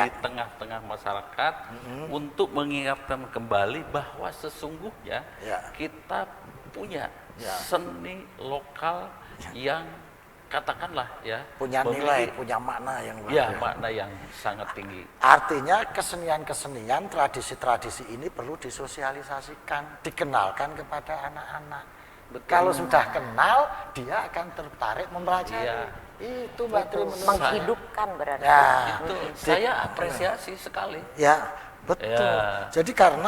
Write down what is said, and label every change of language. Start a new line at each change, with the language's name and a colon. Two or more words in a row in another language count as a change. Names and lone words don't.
Indonesian: di tengah-tengah masyarakat untuk mengingatkan kembali bahwa sesungguhnya Ya. kita punya Ya. seni lokal yang katakanlah ya punya nilai, punya makna yang luar ya biasa. makna yang sangat tinggi. Artinya kesenian-kesenian, tradisi-tradisi ini perlu disosialisasikan, dikenalkan kepada anak-anak. Kalau sudah kenal, dia akan tertarik mempelajari. Iya. Itu Mbak Tri menurut saya. Menghidupkan berarti. Ya, Itu saya apresiasi sekali. ya, betul. Ya. Jadi karena